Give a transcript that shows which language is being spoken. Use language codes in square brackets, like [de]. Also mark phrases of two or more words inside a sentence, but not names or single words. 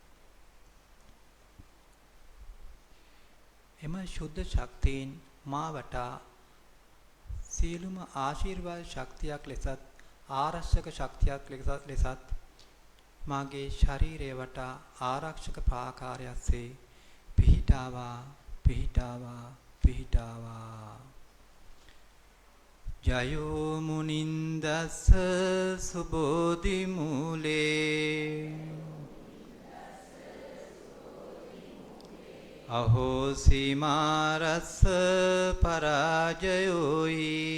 [si] එම ශුද්ධ ශක්තියින් මා වටා සියලුම ආශිර්වාද ශක්තියක් ලෙසත් ආරක්ෂක ශක්තියක් ලෙසත් මාගේ ශරීරය වටා ආරක්ෂක ප්‍රාකාරයස්සේ පිහිටාවා පිහිටාවා පිහිටාවා. [pi] ජයෝ මුනින්දස්ස සුබෝධි මූලේ අහෝසි මාරස්ස පරාජයෝයි